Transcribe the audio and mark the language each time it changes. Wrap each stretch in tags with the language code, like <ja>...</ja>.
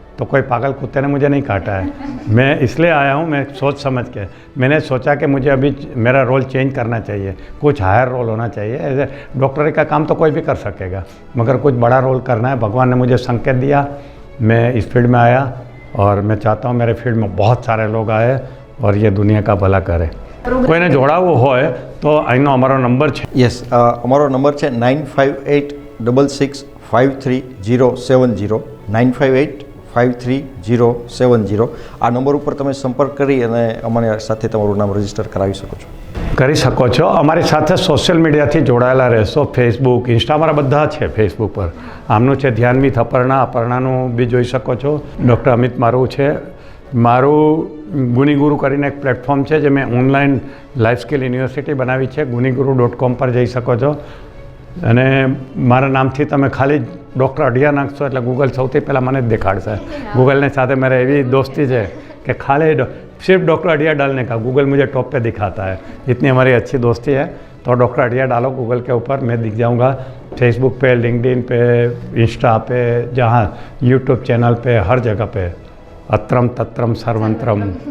<hi>तो कोई पागल कुत्ते ने मुझे नहीं काटा है। मैं इसलिए आया हूँ, मैं सोच समझ के मैंने सोचा कि मुझे अभी मेरा रोल चेंज करना चाहिए, कुछ हायर रोल होना चाहिए। ऐसे डॉक्टरी का काम तो कोई भी कर सकेगा, मगर कुछ बड़ा रोल करना है। भगवान ने मुझे संकेत दिया, मैं इस फील्ड में आया, और मैं चाहता हूँ मेरे फील्ड में बहुत सारे लोग आए और ये दुनिया का भला करे।</hi> <gu>કોઈને જોડાવવું હોય તો અહીંનો અમારો નંબર છે। યસ, અમારો નંબર છે 9586653070 95853070। આ નંબર ઉપર તમે સંપર્ક કરી અને અમારી સાથે તમારું નામ રજીસ્ટર કરાવી શકો છો। કરી શકો છો। અમારી સાથે સોશિયલ મીડિયાથી જોડાયેલા રહેશો। ફેસબુક, ઇન્સ્ટા અમારા બધા છે ફેસબુક પર। આમનું છે ધ્યાનવીત અપર્ણા, અપર્ણાનું બી જોઈ શકો છો। ડૉક્ટર અમિત મારું છે। મારું ગુનીગુરુ કરીને એક પ્લેટફોર્મ છે જે મેં ઓનલાઈન લાઈફ સ્કિલ યુનિવર્સિટી બનાવી છે। ગુનીગુરુ.com પર જઈ શકો છો, અને મારા નામથી તમે ખાલી ડૉક્ટર અઢિયા નાખશો એટલે ગૂગલ સૌથી પહેલાં મને જ દેખાડશે। ગૂગલની સાથે મારે એવી દોસ્તી છે</gu> <hi>कि खाली सिर्फ डॉक्टर अडिया डालने का गूगल मुझे टॉप पे दिखाता है। इतनी हमारी अच्छी दोस्ती है। तो डॉक्टर अडिया डालो गूगल के ऊपर, मैं दिख जाऊंगा। फेसबुक पे, लिंक्डइन पे, इंस्टा पे, जहाँ यूट्यूब चैनल पे, हर जगह पे अत्रम तत्रम सर्वंत्रम।</hi>